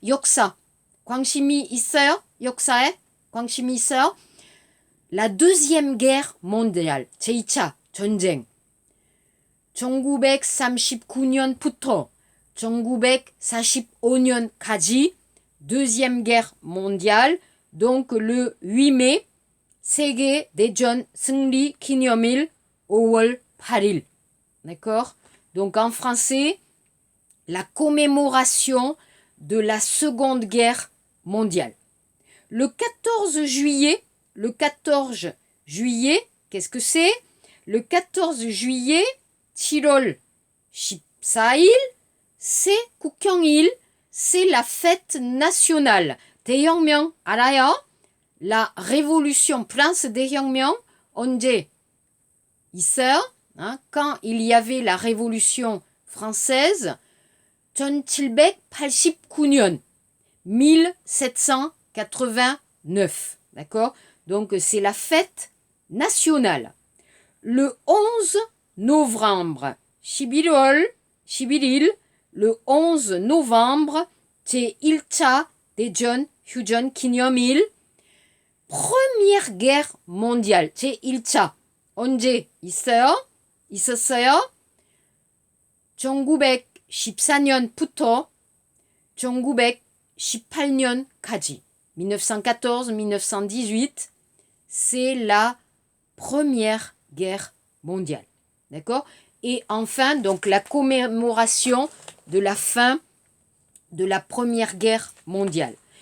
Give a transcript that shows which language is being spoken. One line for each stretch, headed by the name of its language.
Korean: 역사. 관심이 있어요? 역사에? 관심이 있어요?
French: La deuxième guerre mondiale,
Korean: 제2차 전쟁. 1939년부터 1945년까지
French: deuxième guerre mondiale. Donc le 8 mai,
Korean: 세계 대전 승리 기념일 5월 8일.
French: D'accord? Donc en français, la commémoration de la Seconde Guerre mondiale. Le 14 juillet, qu'est-ce que c'est? Le 14 juillet,
Korean: 7월 14일,
French: c'est 국경일, c'est la fête nationale.
Korean: 대혁명 알아요?
French: La révolution, France 대혁명,
Korean: 언제 있어요?
French: Hein? Quand il y avait la révolution française, 1789년, 1789, d'accord? Donc c'est la fête nationale. Le 11 novembre, 11월, le 11 novembre,
Korean: 제1차 대전 휴전 기념일,
French: première guerre mondiale,
Korean: 제1차, 언제 있었어요? 1914년부터 1918년까지,
French: 1914-1918, c'est la première guerre mondiale. D'accord? Et enfin, donc la commémoration de la fin de la première guerre mondiale.